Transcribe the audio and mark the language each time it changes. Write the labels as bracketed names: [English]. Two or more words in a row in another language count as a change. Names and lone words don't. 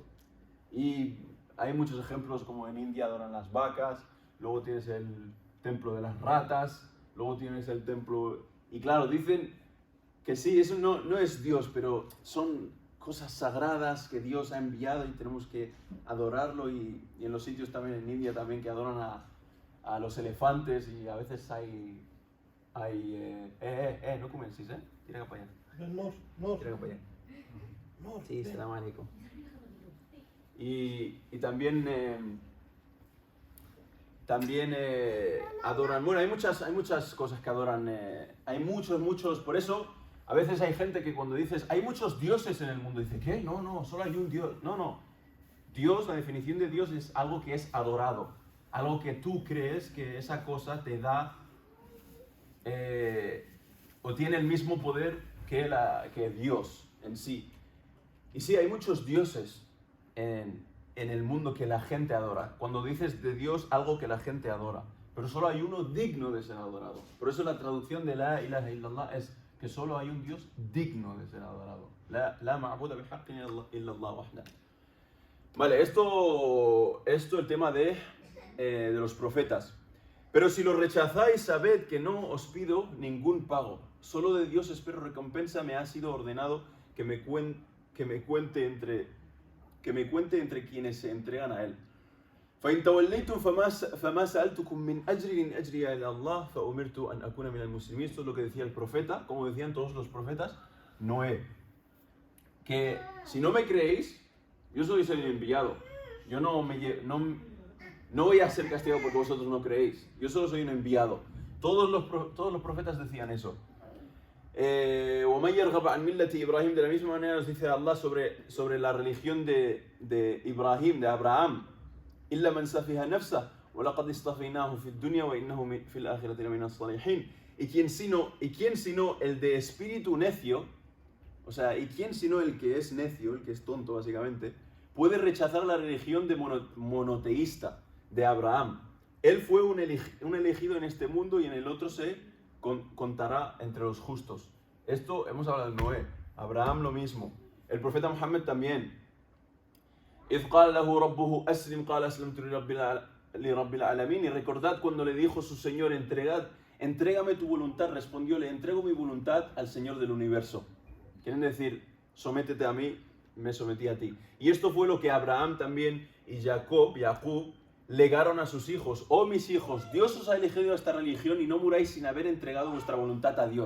[Spanish] Y hay muchos ejemplos, como en India adoran las vacas, luego tienes el templo de las ratas, luego tienes el templo... Y claro, dicen que sí, eso no es Dios, pero son cosas sagradas que Dios ha enviado y tenemos que adorarlo. Y en los sitios también, en India también, que adoran a los elefantes, y a veces hay [Catalan] no comencis, tira cap allà. Tira cap allà. Sí, serà manico. [Spanish] Y también adoran, bueno, hay muchas cosas que adoran, hay muchos, por eso a veces hay gente que cuando dices, hay muchos dioses en el mundo, dice, ¿qué? No, solo hay un Dios. No. Dios, la definición de Dios es algo que es adorado, algo que tú crees que esa cosa te da o tiene el mismo poder que Dios en sí. Y sí, hay muchos dioses en el mundo que la gente adora. Cuando dices de Dios, algo que la gente adora, pero solo hay uno digno de ser adorado. Por eso la traducción de [Arabic] لا إله إلا الله [Spanish] es que solo hay un Dios digno de ser adorado. [Arabic] لا معبود بحق إلا الله وحده. [Spanish] Vale, esto el tema de los profetas. Pero si lo rechazáis, sabed que no os pido ningún pago. Solo de Dios espero recompensa. Me ha sido ordenado que me cuente entre quienes se entregan a él. [Arabic] فإن توليتم فما سألتكم من أجر إن أجري إلى الله فأمرت أن أكون من المسلمين. [Spanish] Esto es lo que decía el profeta, como decían todos los profetas, Noé. Que si no me creéis, yo soy el enviado. Yo no voy a ser castigado porque vosotros no creéis. Yo solo soy un enviado. Todos los profetas decían eso. [Arabic] وَمَنْ يَرْغَبْ عَنْ مِلَّةِ إِبْرَاهِيمَ, [Spanish] de la misma manera nos dice Allah sobre la religión de Ibrahim, de Abraham. [Arabic] إِلَّا مَنْ سَفِهَ نَفْسَهُ وَلَقَدْ اصْطَفَيْنَاهُ فِي الدُّنْيَا وَإِنَّهُ فِي الْآخِرَةِ لَمِنَ الصَّالِحِينَ. [Spanish] ¿Y quién sino el de espíritu necio? O sea, ¿y quién sino el que es necio, el que es tonto básicamente, puede rechazar la religión de monoteísta de Abraham? Él fue un elegido en este mundo y en el otro se contará entre los justos. Esto hemos hablado de Noé, Abraham lo mismo, el profeta Muhammad también. [Arabic] إذ قال له ربه أسلم قال أسلمت لرب العالمين. [Spanish] Y recordad cuando le dijo su Señor, entrégame tu voluntad, respondió, le entrego mi voluntad al Señor del universo. Quieren decir, sométete a mí, me sometí a ti. Y esto fue lo que Abraham también y Jacob legaron a sus hijos. Oh mis hijos, Dios os ha elegido a esta religión y no muráis sin haber entregado vuestra voluntad a Dios.